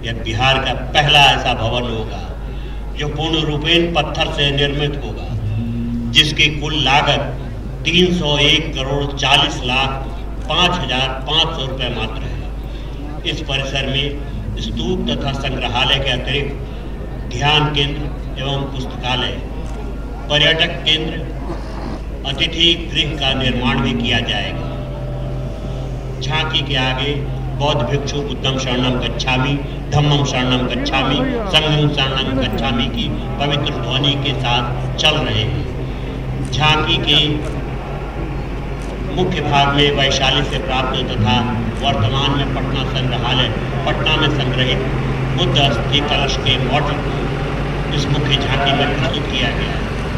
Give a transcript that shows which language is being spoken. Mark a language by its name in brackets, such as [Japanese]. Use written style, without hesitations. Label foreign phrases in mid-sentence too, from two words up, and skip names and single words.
[Hindi] यह बिहार का पहला ऐसा भवन होगा जो पूर्ण रूपेण पत्थर से निर्मित होगा, जिसकी कुल लागत 301 करोड़ 40 लाख 5,500 रुपए मात्र है। इस परिसर में स्तूप तथा संग्रहालय के अतिरिक्त ध्यान केंद्र एवं पुस्तकालय, पर्यटक केंद्र, अतिथि गृह का निर्माण भी किया जाएगा। झांकी के आगे बौद्ध भिक्षु [Pali] बुद्धम शरणम गच्छामि, धम्मम शरणम गच्छामि, संघम शरणम गच्छामि [Hindi] की पवित्र ध्वनि के साथ चल रहे हैं। झांकी के मुख्य भाग में वैशाली से प्राप्त तथा वर्तमान में पटना संग्रहालय पटना में संग्रहित बुद्ध अस्थि कलश के मॉडल को इस मुख्य झांकी में प्रस्तुत किया गया है।